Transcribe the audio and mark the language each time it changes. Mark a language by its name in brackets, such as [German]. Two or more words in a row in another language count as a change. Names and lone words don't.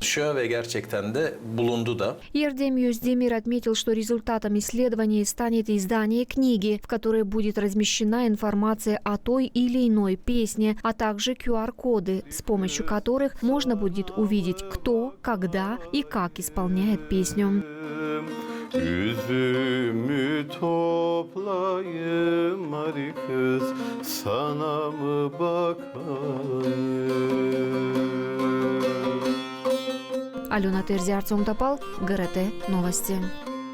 [Russian] Ердем Йоздемир отметил, что результатом исследования станет издание книги, в которой будет размещена информация о той или иной песне, а также QR-коды, с помощью которых можно будет увидеть, кто, когда и как исполняет песню. [Gagauz] Üzümü toplayayım Mari kız, sana mı bakayım? [Russian] Алена Терзи, Артем Топал, ГРТ Новости.